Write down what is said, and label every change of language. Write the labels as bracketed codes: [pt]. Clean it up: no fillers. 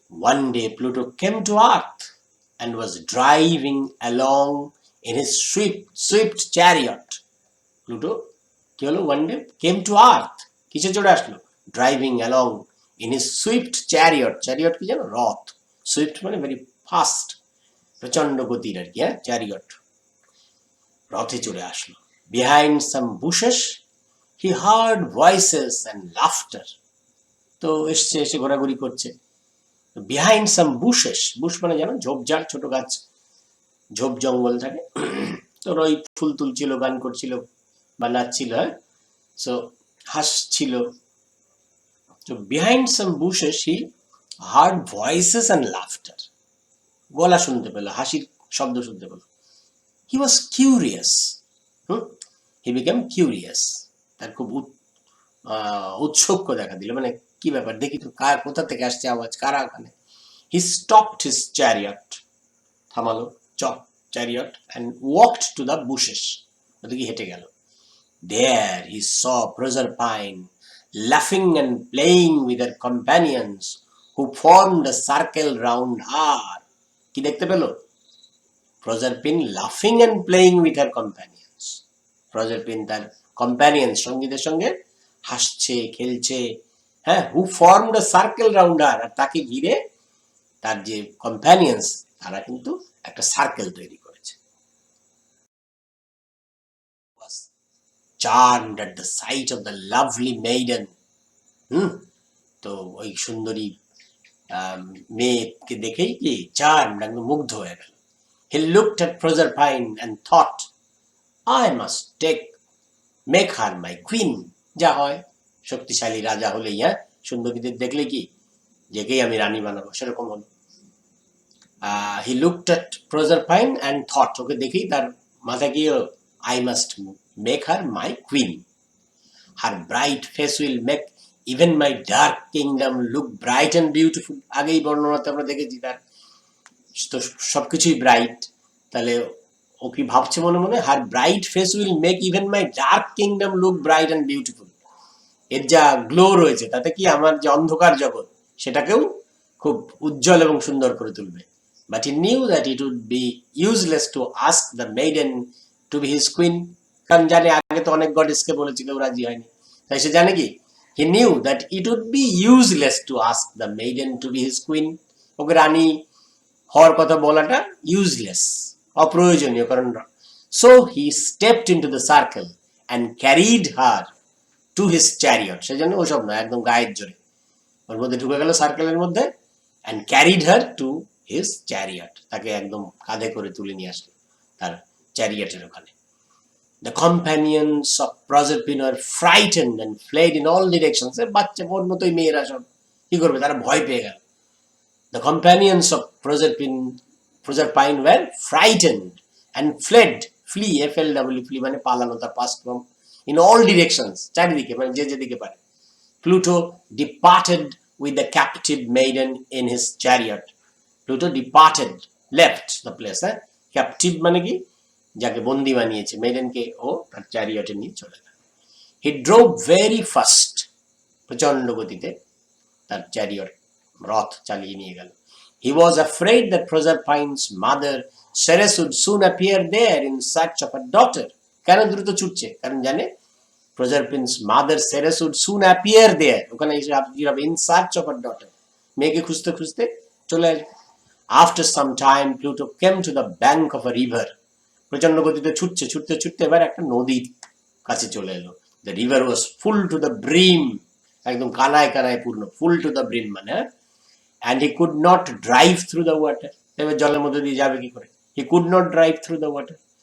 [en] One day Pluto came to Earth and was driving along in his swift chariot. Pluto [bn] কি হলো? [en] One day came to Earth, [bn] কিসে চড়ে আসলো? [en] Driving along in his swift chariot. [bn] Chariot কি জানো? রথ। Swift মানে [en] very fast, [bn] প্রচন্ড গতির আর কি। হ্যাঁ, চ্যারিয়ট, রথে চড়ে আসলো। [en] Behind some bushes he heard voices and laughter. [bn] তো এসে ঘোরাঘুরি করছে। [en] behind some bushes, [bn] বুশ মানে জানো ঝোপঝাড়, ছোট গাছ, ঝোপ জঙ্গল থাকে, তোর ওই ফুল তুলছিল, গান করছিল বা নাচছিল। হ্যাঁ, সো হাসছিল। তো [en] behind some bushes he heard voices and laughter, [bn] গলা শুনতে পেল, হাসির শব্দ শুনতে পেল। [en] he was curious, he became curious, [bn] তার খুব উৎসুক দেখা দিল, মানে কি ব্যাপার দেখি তো, কার কোথা থেকে আসছে আওয়াজ, কারা ওখানে। [en] he stopped his chariot, [bn] থামালো chariot, [en] and walked to the bushes, [bn] ওদিকে হেঁটে গেল। [en] There he saw Proserpine laughing and playing with her companions who formed a circle round her. [bn] কি দেখতে পেল? [en] Proserpine laughing and playing with her companions. [bn] Proserpine তার companions, সঙ্গীদের সঙ্গে হাসছে, খেলছে। হ্যাঁ, [en] who formed a circle round her, [bn] আর তাকে ঘিরে তার যে কম্প্যানিয়ন্স, তারা কিন্তু একটা সার্কেল তৈরি করেছে। [en] Charmed at the sight of the lovely maiden. [bn] তো ওই সুন্দরী মেয়েকে দেখেই কি চার্মড, একদম মুগ্ধ হয়ে গেল। [en] He looked at Proserpine and thought, I must make her my queen. [bn] যা হয়, শক্তিশালী রাজা হলেই, হ্যাঁ, সুন্দরীদের দেখলে কি যেকেই আমি রানী বানাবো, সেরকম হলো। [en] He looked at Proserpine and thought, [bn] ওকে দেখেই তার মাথা কি, [en] I must make her my queen. Her bright face will make even my dark kingdom look bright and beautiful. [bn] আগেই বর্ণনাতে আমরা দেখেছি তার তো সবকিছুই ব্রাইট, তাহলে ও কি ভাবছে মনে মনে, [en] Her bright face will make even my dark kingdom look bright and beautiful. [bn] এর যা গ্লো রয়েছে তাতে কি আমার যে অন্ধকার জগৎ সেটাকেও খুব উজ্জ্বল এবং সুন্দর করে তুলবে। [en] but he knew that it would be useless to ask the maiden to be his queen, [bn] কারণ জানে আগে তো অনেক গডেসকে বলেছিল, রাজি হয়নি, তাই সে জানে কি, [en] he knew that it would be useless to ask the maiden to be his queen, [bn] ওকে রানী হওয়ার কথা বলাটা ইউজলেস, অপ্রয়োজনীয়, কারণ [en] so he stepped into the circle and carried her to his chariot, [bn] সেজন্য ওসব নয়, একদম গায়ের জোরে ওর মধ্যে ঢুকে গেল সার্কেলের মধ্যে, [en] and carried her to his chariot, [bn] তাকে একদম কাঁধে করে তুলে নিয়ে আসলো তার চ্যারিয়টের ওখানে। [en] The companions of Proserpine were frightened and fled in all directions. [bn] বাচ্চা ওর মতোই মেয়েরা সব কি করবে, তারা ভয় পেয়ে গেল। [en] The companions of Proserpine were frightened and fled. [bn] Flee, FLW, flee মানে পালানো, তার past form. [en] In all directions, [bn] চারিদিকে, মানে যে যেদিকে পারে। [en] Pluto departed with the captive maiden in his chariot. Pluto departed, left the place. [bn] Captive মানে কি, যাকে বন্দি বানিয়েছে, মেইডেনকে ও তার চ্যারিয়টে নিয়ে চলে গেল। [en] He drove very fast, [bn] প্রচন্ড গতিতে তার চ্যারিয়ট, রথ চালিয়ে নিয়ে গেল। [en] He was afraid that Proserpine's mother Ceres would soon appear there in search of her daughter. [bn] কেন দ্রুত ছুটছে, কারণ জানে [en] Proserpine's mother Ceres would soon appear there, [bn] ওখানে এসে [en] in search of her daughter, [bn] মেয়েকে খুঁজতে খুঁজতে চলে আসবে। [en] After some time Pluto came to the bank of a river. [bn] প্রচন্ড গতিতে ছুটতে এবার একটা নদীর কাছে চলে এলো। [en] The river was full to the brim [bn] একদম কানায় কানায় পূর্ণ, [en] Full to the brim মানে, হ্যাঁ। And he could not drive through the water, [bn] এবার জলের মধ্যে দিয়ে যাবে কি করে, [en] He could not drive through the water.